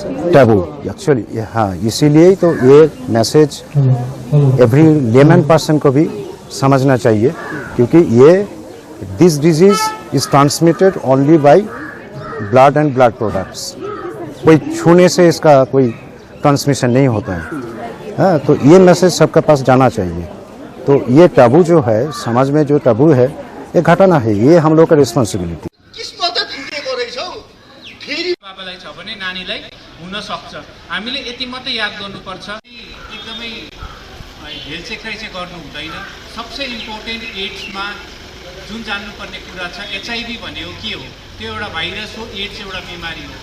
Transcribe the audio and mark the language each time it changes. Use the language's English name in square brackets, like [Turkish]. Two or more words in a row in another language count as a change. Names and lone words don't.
[English] taboo actually, [Hindi] हाँ इसीलिए तो ये मैसेज [English] every lemon person [Hindi] को भी समझना चाहिए, क्योंकि ये [English] this disease is transmitted only by blood and blood products, [Hindi] कोई छूने से इसका कोई ट्रांसमिशन नहीं होता है, हाँ तो ये मैसेज सबके पास जाना चाहिए। तो ये टैबू जो है समाज में, जो टैबू है ये घटाना है, ये हम लोग का रिस्पांसिबिलिटी। [Nepali] बाबालाई छ भने नानीलाई हुन सक्छ, हामीले यति मात्रै याद गर्नुपर्छ, एकदमै हेलचेक्राइ चाहिँ गर्नु हुँदैन। सबसे इम्पोर्टेन्ट एड्समा जुन जान्नुपर्ने कुरा छ, HIV भनेको के हो, त्यो एउटा भाइरस हो, एड्स एउटा बिमारी हो।